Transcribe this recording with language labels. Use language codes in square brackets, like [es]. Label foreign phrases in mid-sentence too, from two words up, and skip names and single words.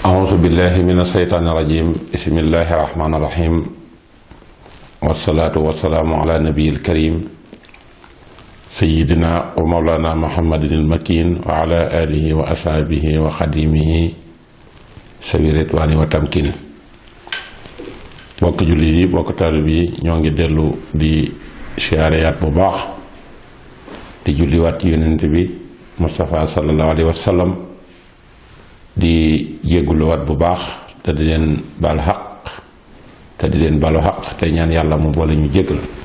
[ar] أعوذ بالله من الشيطان الرجيم بسم الله الرحمن الرحيم والصلاة والسلام على النبي الكريم سيدنا ومولانا محمد المكين وعلى آله وأصحابه وخديمه سبيل الرضوان والتمكين. [wo] bokk jullit yi bokk taalibe yi ñoo ngi dellu di siyaareyaat bu baax di julliwaat ci yonent bi Mustafa [ar] صلى الله عليه وسلم [wo] di jégguluwaat bu baax te di leen baal xaq te di leen balu xaq te ñaan yàlla mu boole ñu jéggal.